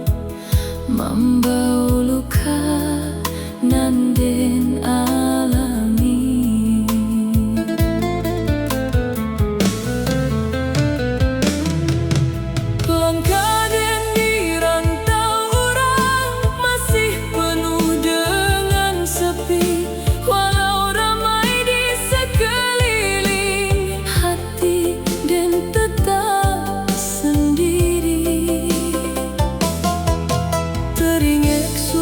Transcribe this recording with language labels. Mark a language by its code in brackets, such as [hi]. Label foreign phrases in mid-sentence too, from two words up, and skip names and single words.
[id] membau luka [min] nan den [id] alami. Langkah den di rantau orang masih penuh dengan sepi, walau ramai di sekeliling, Hati den tetap sendiri. teringat